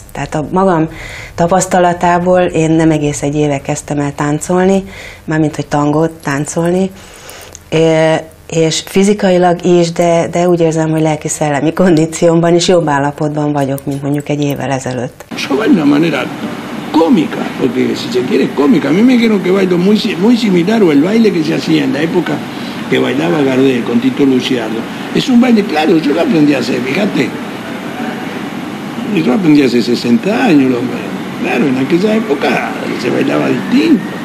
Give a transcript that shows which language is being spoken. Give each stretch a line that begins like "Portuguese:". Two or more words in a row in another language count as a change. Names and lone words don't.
Hungarian: Tehát a magam tapasztalatából én nem egész egy éve kezdtem el táncolni, mármint hogy tangót táncolni, és fizikailag is, de úgy érzem, hogy lelki-szellemi kondíciómban is jobb állapotban vagyok, mint mondjuk egy évvel ezelőtt.
Spanish: Cómica, porque si se quiere es cómica. A mí me dijeron que bailo muy similar al baile que se hacía en la época que bailaba Gardel con Tito Luciardo. Es un baile, claro, yo lo aprendí a hacer, fíjate. Yo lo aprendí hace 60 años, claro, en aquella época se bailaba distinto.